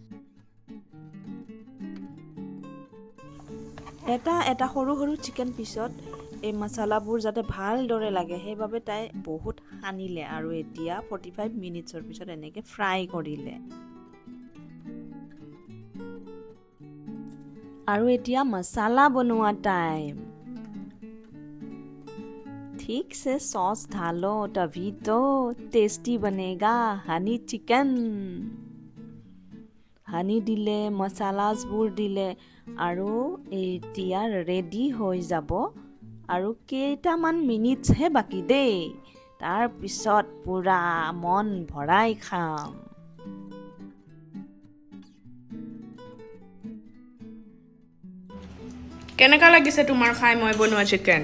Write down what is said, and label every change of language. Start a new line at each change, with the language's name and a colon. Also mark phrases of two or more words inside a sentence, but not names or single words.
Assamese: এটা এটা সৰু সৰু চিকেন পিছত এই মছলাবোৰ যাতে ভালদৰে লাগে সেইবাবে তাই বহুত সানিলে আৰু এতিয়া 45 মিনিটছৰ পিছত এনেকৈ ফ্ৰাই কৰিলে। আৰু এতিয়া মছলা বনোৱা টাইম।
Hindi: ठीक से सॉस डालो तभी तो टेस्टी बनेगा हानी चिकन।
Assamese: হানি দিলে, মছলাছবোৰ দিলে আৰু এতিয়া ৰেডি হৈ যাব। আৰু কেইটামান মিনিটছহে বাকী দেই, তাৰপিছত পূৰা মন ভৰাই খাম। কেনেকা লাগিছে তোমাৰ খাই মই বনোৱা চিকেন?